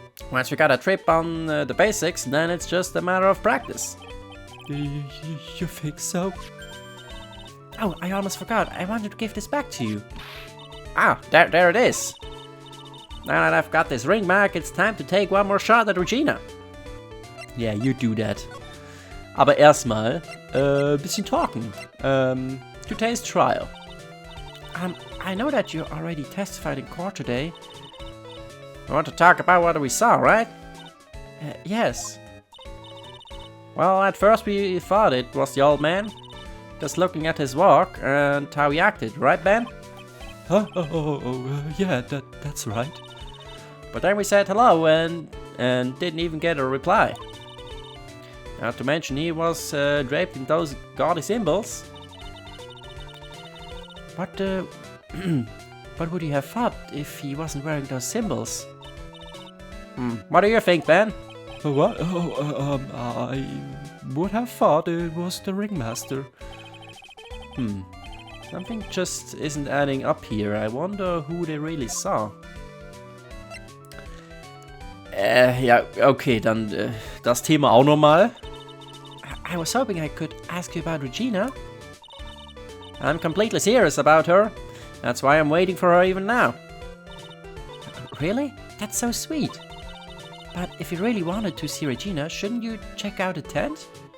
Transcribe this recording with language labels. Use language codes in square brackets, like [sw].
[en] Once we got a trip on the basics, then it's just a matter of practice. You think so? Oh, I almost forgot. I wanted to give this back to you. Ah, there it is. Now that I've got this ring back, it's time to take one more shot at Regina. Yeah, you do that. [de] Aber erstmal, bisschen talken. [en] Today's trial. I know that you already testified in court today. You want to talk about what we saw, right? Yes. Well, at first we thought it was the old man. Just looking at his walk and how he acted, right, Ben? Huh? Yeah, that's right. But then we said hello and didn't even get a reply. Not to mention he was draped in those gaudy symbols. What would you have thought if he wasn't wearing those symbols? What do you think, Ben? What? I would have thought it was the ringmaster. Something just isn't adding up here. I wonder who they really saw. [de] Ja, okay, dann das Thema auch nochmal. [en] I was hoping I could ask you about Regina. I'm completely serious about her. That's why I'm waiting for her even now. Really? That's so sweet. But if you really wanted to see Regina, shouldn't you check out a tent?